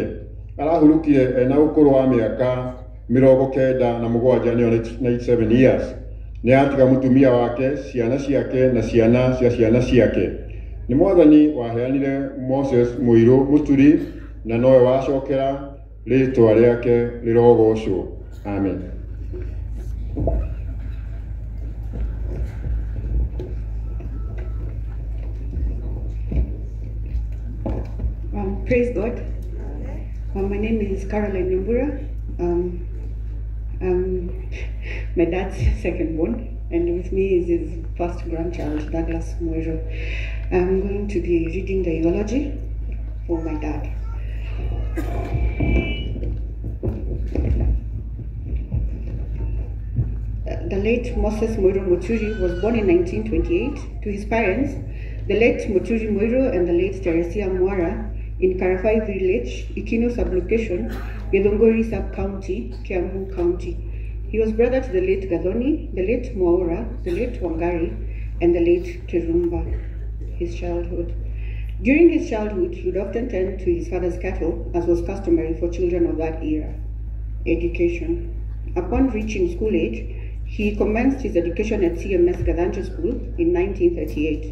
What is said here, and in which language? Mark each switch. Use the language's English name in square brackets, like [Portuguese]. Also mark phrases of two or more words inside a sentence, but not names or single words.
[Kikuyu] Arahurũkire ena ũkũrũ wa mĩaka 97 nĩyo 97 years. Nĩ atiga mũtumia wake, ciana ciake na ciana cia ciana ciake. Nĩ Mwathani waheanire Moses Muiru Muturi na nowe wacokera rĩtwa rĩake rĩrogocwo. [English] Amen. Praise God. My name is Caroline Nyambura. My dad's second born, and with me is his first grandchild, Douglas Muiru. I'm going to be reading the eulogy for my dad. The late Moses Muiru Muturi was born in 1928 to his parents, the late Muturi Muiru and the late Teresia Mwara, in Karafai village, Ikino sublocation, Githunguri sub-county, Kiambu County. He was brother to the late Gathoni, the late Mwaura, the late Wangari, and the late Kirumba. His childhood. During his childhood, he would often tend to his father's cattle, as was customary for children of that era. Education. Upon reaching school age, he commenced his education at CMS Gadhanjo School in 1938.